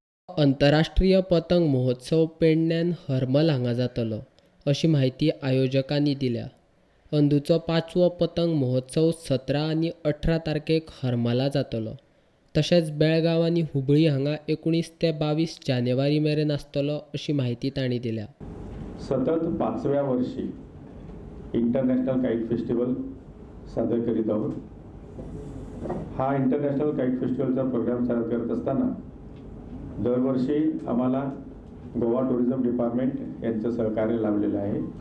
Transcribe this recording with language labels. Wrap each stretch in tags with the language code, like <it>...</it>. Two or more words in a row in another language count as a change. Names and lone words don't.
<kok>आंतरराष्ट्रीय पतंग महोत्सव पेडण्यान हर्मल हांगा जातलो, अशी माहिती आयोजकांनी दिल्या. अंदूचो 5वो पतंग महोत्सव 17 आनी 18 तारखेक हर्मला जातलो. तशेंच बेळगांव आनी हुबळी हांगा 19 ते 22 जानेवारी मेरेन आसतलो, अशी माहिती तांणी दिल्या.</kok> <mr>सतत 5व्या वर्षी</mr> <en>international kite festival</en> <mr>सादर करीत आहोत. हा</mr> <en>international kite festivalचा</en> <mr>प्रोग्राम सादर करत असताना दरवर्षी आम्हाला गोवा टुरिझम डिपार्टमेंट यांचं सहकार्य लाभलेलं आहे.</mr>